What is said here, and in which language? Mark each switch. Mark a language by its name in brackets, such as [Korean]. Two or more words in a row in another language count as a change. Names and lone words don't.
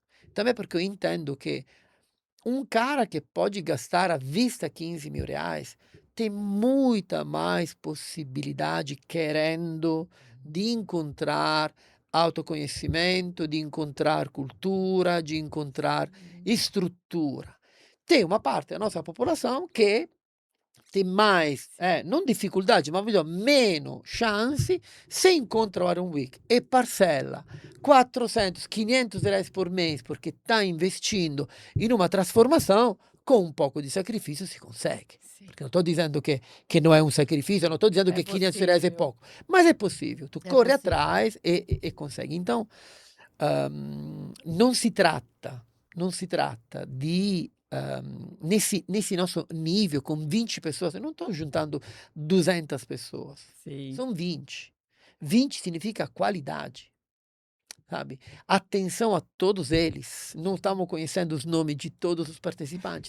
[Portuguese] Também porque eu entendo que um cara que pode gastar à vista 15 mil reais tem muita mais possibilidade querendo de encontrar autoconhecimento, de encontrar cultura, de encontrar estrutura. Tem uma parte da nossa popolação que tem mais, não dificuldade, [Italian] ma meno chance [Portuguese] se incontra o Iron Week e parcela 400, 500 reais por mês porque está investindo in uma trasformação, com um pouco de sacrifício si consegue. Sim. [Italian] Perché non sto dicendo che non è un sacrificio, non sto dicendo che 500 reais è poco, ma è possibile. [Portuguese] Tu corri atrás e consegui. Então, [Italian] non si tratta di [Portuguese] nesse nosso nível, com 20 pessoas, eu não estou juntando 200 pessoas. Sim. São 20. 20 significa qualidade, sabe? Atenção a todos eles. Não estamos conhecendo os nomes de todos os participantes.